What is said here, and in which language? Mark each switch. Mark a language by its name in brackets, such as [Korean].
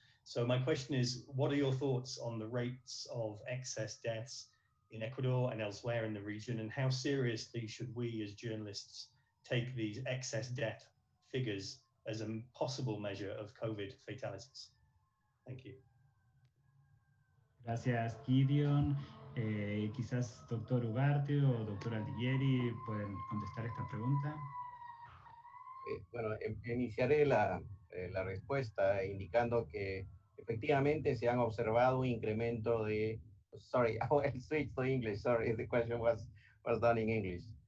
[English] So my question is, what are your thoughts on the rates of excess deaths in Ecuador and elsewhere in the region, and how seriously should we as journalists take these excess death figures as a possible measure of COVID fatalities? Thank you. [Spanish] Gracias, Gideon. Quizás doctor Ugarte o doctor Altieri pueden contestar esta pregunta. Bueno, iniciaré la respuesta indicando que efectivamente se han observado un incremento de... [English] Sorry, I will switch to English. Sorry, the question was done in English.